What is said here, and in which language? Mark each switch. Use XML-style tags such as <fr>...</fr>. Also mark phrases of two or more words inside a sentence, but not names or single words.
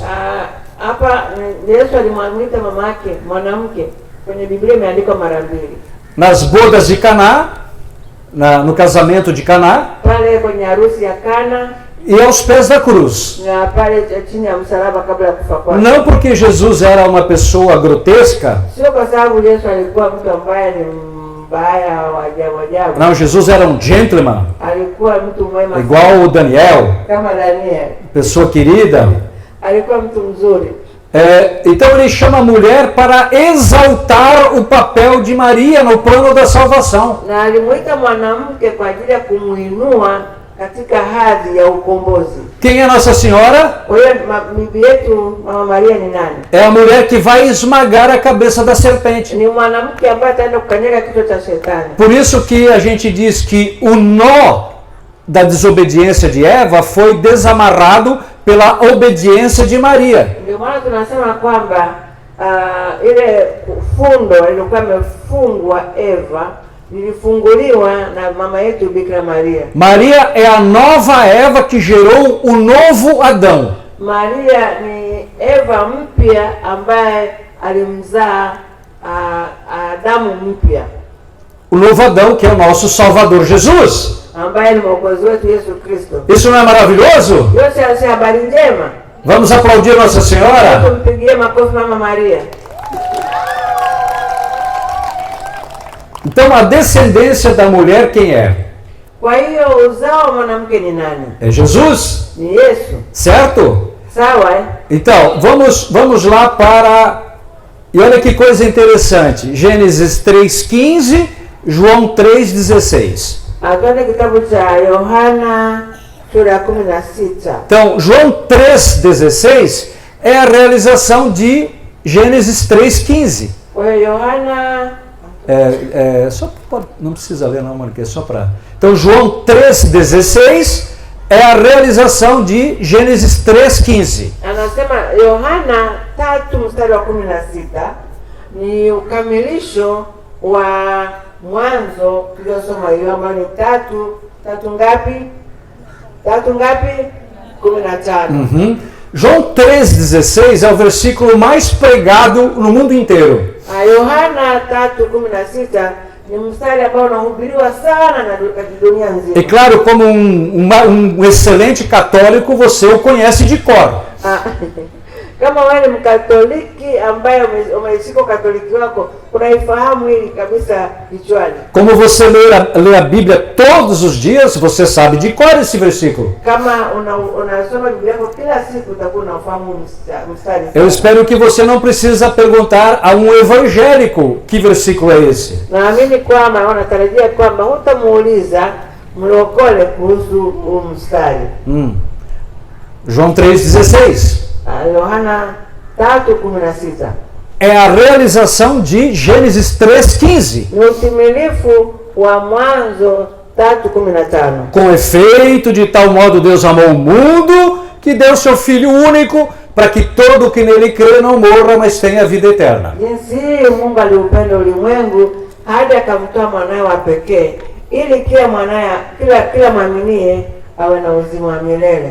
<sw>Hapa Yesu alimwita mama yake mwanamke. Kwenye Biblia imeandikwa mara 2.</sw> <pt>Nas bodas de Caná, no casamento de Caná,</pt> <sw>pale kwenye harusi ya Kana,</sw> <pt>e aos pés da cruz.</pt> <sw>na pale chini ya msalaba kabla ya kufa kwake.</sw> <pt>Não porque Jesus era uma pessoa grotesca.</pt> <sw>Sio kwa sababu Yesu alikuwa mtu ambaye ni mbaya wa ajabu.</sw> <pt>Não, Jesus era um gentleman.</pt> <sw>Alikuwa mtu mwema.</sw> <pt>Igual o Daniel.</pt> <sw>Kama Daniel.</sw> <pt>Pessoa querida.</pt> <sw>Alikuwa mtu mzuri.</sw> <pt>Então ele chama a mulher para exaltar o papel de Maria no plano da salvação.</pt> <sw>Na alimuita mwanamke kwa ajili ya kumuinua katika hadhi ya ukombozi.</sw> <pt>Quem é Nossa Senhora?</pt> <sw>Kwa hiyo bibi yetu Mama Maria ni nani?</sw> <pt>É a mulher que vai esmagar a cabeça da serpente.</pt> <sw>Ni mwanamke ambaye ataenda kukanyaga kichwa cha shetani.</sw> <pt>Por isso que a gente diz que o nó da desobediência de Eva foi desamarrado pela obediência de Maria.</pt> <sw>Ndio maana tunasema kwamba ile fundo ilikuwa imefungwa Eva lilifunguliwa na mama yetu Bikira Maria.</sw> <pt>Maria é a nova Eva que gerou o novo Adão.</pt> <sw>Maria ni Eva mpya ambaye alimzaa Adamu mpya,</sw> <pt>O novo Adão, que é o nosso Salvador Jesus.</pt> <sw>ambaye ni mwokozi wetu Yesu Kristo.</sw> <pt>Isso não é maravilhoso?</pt> <sw>Yote si habari njema?</sw> <pt>Vamos aplaudir Nossa Senhora?</pt> <sw>Tumpigie makofi Mama Maria.</sw> <pt>Então, a descendência da mulher, quem é?</pt> <sw>Kwa hiyo uzao wa mwanamke ni nani?</sw> <pt>É Jesus,</pt> <sw>Ni Yesu.</sw> <pt>certo?</pt> <sw>Sawa eh?</sw> <pt>Então, vamos lá para... E olha que coisa interessante. Gênesis 3,15, João 3,16.</pt> <sw>Twende kitabu cha Yohana sura ya 16.</sw> <pt>Então, João 3,16 é a realização de Gênesis 3,15.</pt> <sw>Kwa hiyo Yohana</sw> <pt>Não precisa ler não, Mônica, é só para... Então, João 3,16 é a realização de Gênesis 3,15.</pt> <sw>anasema Yohana 3 mstari wa 16 ni ukamilisho wa mwanzo tuliosoma hiyo ambayo ni tatu ngapi? 15.</sw> <pt>João 3,16 é o versículo mais pregado no mundo inteiro.</pt> <sw>Yohana 3:16 ni mstari ambao unahubiriwa sana na dunia nzima.</sw> <pt>E claro, como um excelente católico, você o conhece de cor.</pt> <sw>Kama wewe ni Mkatoliki ambaye umeshika Katoliki wako, unaifahamu hili kabisa kichwani.</sw> <pt>Como você lê a Bíblia todos os dias, você sabe de cor esse versículo.</pt> <sw>Kama unasoma Biblia yako kila siku, utakuwa unafahamu mstari.</sw> <pt>Eu espero que você não precisa perguntar a um evangélico que versículo é esse.</pt> <sw>Naamini kwamba unatarajia kwamba hutamuuliza mlokole kuhusu mstari.</sw> <pt>João 3,16.</pt> <sw>Yohana 3:16.</sw> <pt>É a realização de Gênesis 3,15.</pt> <sw>Ni utimilifu wa Mwanzo 3:15.</sw> <pt>Com efeito, de tal modo Deus amou o mundo, que deu seu Filho único, para que todo que nele crê não morra, mas tenha vida eterna.</pt> <sw>Jinsi hii Mungu aliupenda ulimwengu hadi akamtoa mwanawe wa pekee, ili kila mwaminie awe na uzima wa milele.</sw>